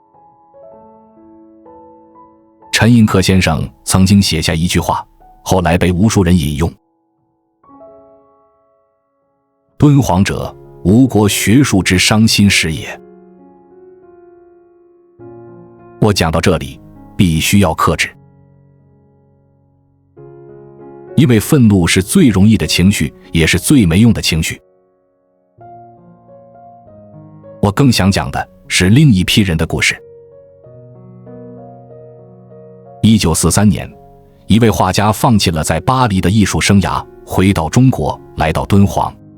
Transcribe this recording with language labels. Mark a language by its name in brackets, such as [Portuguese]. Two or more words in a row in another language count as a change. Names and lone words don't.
[Chinese] 陈寅恪先生曾經寫下一句話，後來被無數人引用：敦煌者，吾國學術之傷心事也。我講到這裡，必須要克制，因為憤怒是最容易的情緒，也是最沒用的情緒。我更想講的是另一批人的故事。1943年，一位畫家放棄了在巴黎的藝術生涯，回到中國，來到敦煌。